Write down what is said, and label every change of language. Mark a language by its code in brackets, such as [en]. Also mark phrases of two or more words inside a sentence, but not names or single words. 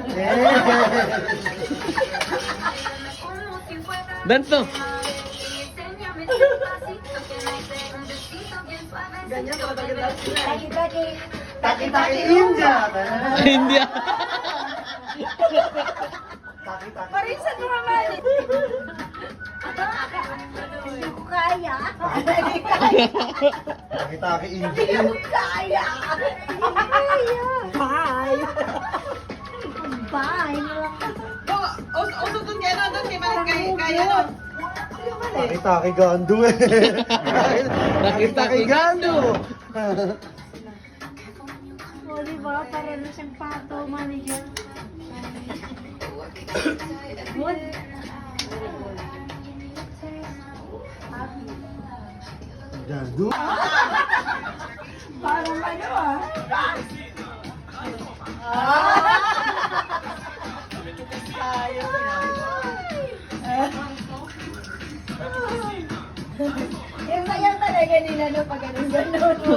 [en] Dance to. [tl] Ganyan pala talaga. Taki-taki. Taki-taki India. India. Parisan mo naman. Hindi ko kaya. Taki-taki India. Hindi ko kaya. Bye. Bye. Uso dun kaya na doon. Kaya nun. Taki-taki Gandu eh. Taki-taki Gandu. O, diba? Para na siyang pato, manager. Good. Gandu. Parang ano ah. Yung kaya talaga nila no pag ganun-ganun.